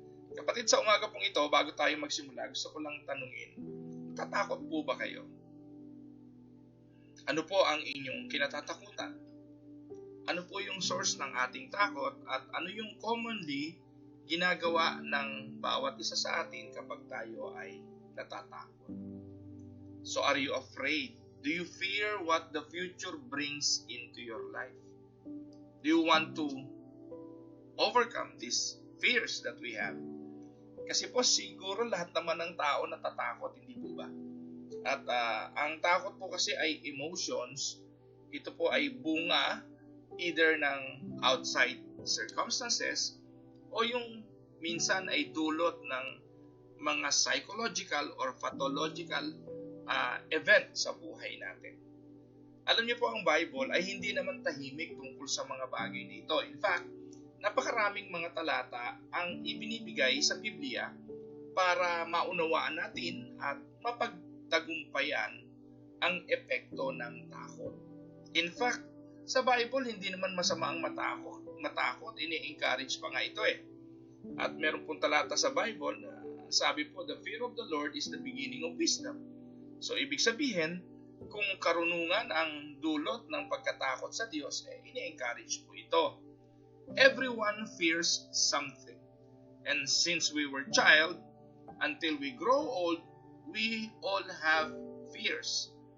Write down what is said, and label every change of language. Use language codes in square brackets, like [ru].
[tl] Kapatid, sa umaga pong ito, bago tayo magsimula, gusto ko lang tanungin, natatakot po ba kayo? Ano po ang inyong kinatatakutan? Ano po yung source ng ating takot at ano yung commonly ginagawa ng bawat isa sa atin kapag tayo ay natatakot? [en] So are you afraid? Do you fear what the future brings into your life? Do you want to overcome these fears that we have? [tl] Kasi po siguro lahat naman ng tao natatakot, hindi po ba? At ang takot po kasi ay emotions. Ito po ay bunga either ng outside circumstances o yung minsan ay dulot ng mga psychological or pathological event sa buhay natin. Alam niyo po, ang Bible ay hindi naman tahimik tungkol sa mga bagay nito. In fact, napakaraming mga talata ang ibinibigay sa Biblia para maunawaan natin at mapagtagumpayan ang epekto ng takot. In fact, sa Bible hindi naman masama ang matakot, ini-encourage pa nga ito eh. At meron pong talata sa Bible na sabi po, [en] the fear of the Lord is the beginning of wisdom. [tl] So ibig sabihin, kung karunungan ang dulot ng pagkatakot sa Diyos, ini-encourage po ito. [en] Everyone fears something. And since we were child, until we grow old, we all have fears.